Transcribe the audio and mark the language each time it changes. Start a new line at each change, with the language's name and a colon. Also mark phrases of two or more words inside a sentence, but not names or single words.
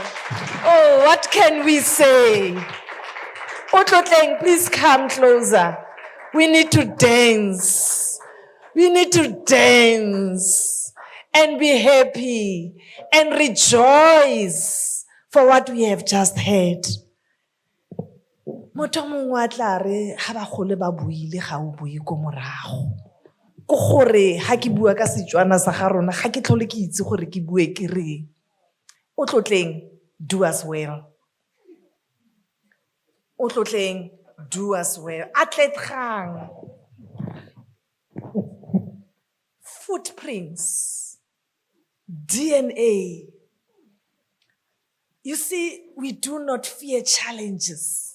English: Oh, what can we say? Otlotleng, please come closer. We need to dance. We need to dance and be happy and rejoice for what we have just heard.
Tswana: Motho mongwe wa tla re ha ba gole ba buile ga o bue ko morago. Ko gore ha ke bua ka Setswana sa ga rona ga ke tlhole ke itse gore ke bue ke reng.
English: Otlotleng, do us well. Otlotleng, do us well. Atlet gang. Footprints, DNA. You see, we do not fear challenges.